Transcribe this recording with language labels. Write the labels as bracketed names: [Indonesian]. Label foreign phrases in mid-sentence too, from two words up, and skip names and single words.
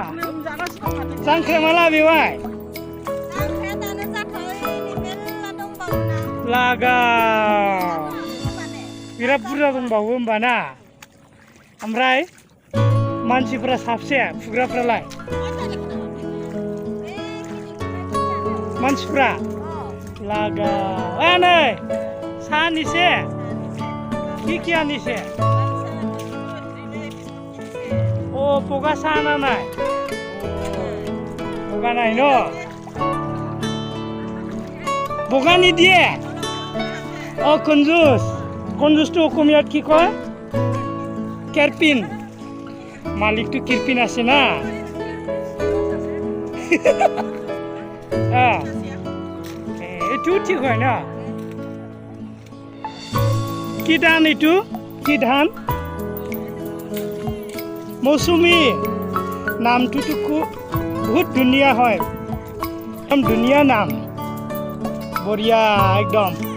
[Bodo] बेवाय लागा बिराद बुरजा दंबावो होमबा ना ओमफ्राय मानसिफ्रा साबसे फुग्राफ्रालाय मानसिफ्रा लागा नै साहानिसे कियानिसे बगा [Assamese] চাহ না নাই বগা নাই ন বগা নিদিয়ে কঞ্জুসটো অসমীয়াত কি কয় কেৰপিন মালিকটো কিৰপিন আছে না এইটো ঠিক হয় না কি ধান এইটো কি ধান মৌচুমী নামটোতো খুব বহুত ধুনীয়া হয় [Hindi] दुनिया नाम बरिया एकदम